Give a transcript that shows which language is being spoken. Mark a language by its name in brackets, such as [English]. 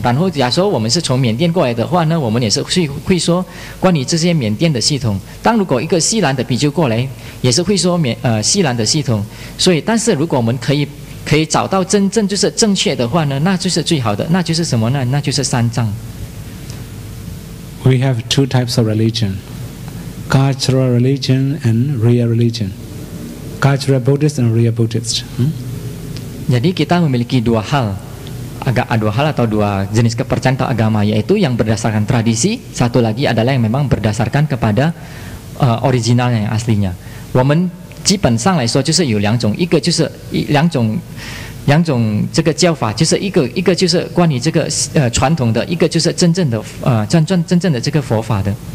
[Chinese] 然后假说我们是从缅甸过来的话呢，我们也是会说关于这些缅甸的系统。如果一个西兰的比丘过来，也是会说西兰的系统。所以，但是如果我们可以找到真正就是正确的话呢，那就是最好的。那就是什么呢？那就是三藏。 [English] We have two types of religion: cultural religion and real religion. Cultural Buddhist and real Buddhist. [Indonesian] Jadi kita memiliki dua hal atau dua jenis kepercayaan atau agama, yaitu yang berdasarkan tradisi, satu lagi adalah yang memang berdasarkan kepada originalnya yang aslinya. [Chinese] 我们基本上来说就是有两种，一个就是两种这个教法，就是一个就是关于这个传统的，一个就是真正的真正的这个佛法的。